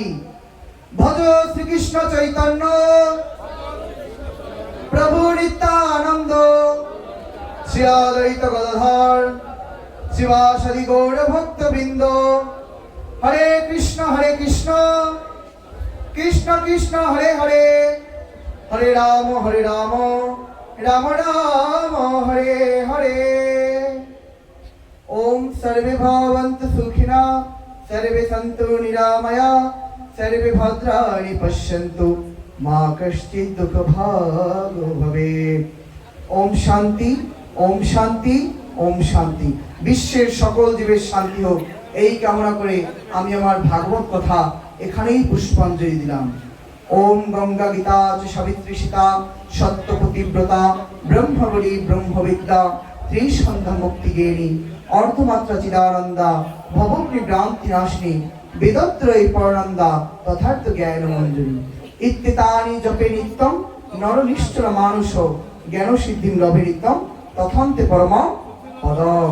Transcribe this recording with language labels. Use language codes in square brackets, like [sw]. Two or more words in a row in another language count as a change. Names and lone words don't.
[sa] ভজ শ্রীকৃষ্ণ চৈতন্য প্রভু নিত্যানন্দ, শ্রী অদ্বৈত গদাধর শিবাসাদি গৌর ভক্তবৃন্দ। হরে কৃষ্ণ কৃষ্ণ কৃষ্ণ হরে হরে, হরে রাম রাম রাম হরে হরে। ओम सर्वे भवन्तु सुखिनः, सर्वे सन्तु निरामया, सर्वे भद्राणि पश्यन्तु, मा कश्चित् दुःखभाग् भवेत्। ओम शांति, ओम शांति, ओम शांति। [bn] বিশ্বের সকল জীবের শান্তি হোক। এই কামনা করে আমি আমার ভাগবত কথা এখানেই পুষ্পাঞ্জলি দিলাম। [sa] ওম গঙ্গা গীতা চ সাবিত্রী সীতা সত্যপতিব্রতা ব্রহ্মবলী ব্রহ্মবিদ্যা ত্রিসন্ধ্যা মুক্তি গেয়িনী অর্ধমাত্রা চিদানন্দা ভবগ্নি ভ্রান্তি নাশিনী বেদত্রয়ী পরনন্দা তথার্থ জ্ঞান মঞ্জুরি ইত্যেতানি জপে নিত্যম নরনিষ্ঠুর মানুষ জ্ঞান সিদ্ধিম লভে নিত্যম তথান্তে পরম পদম।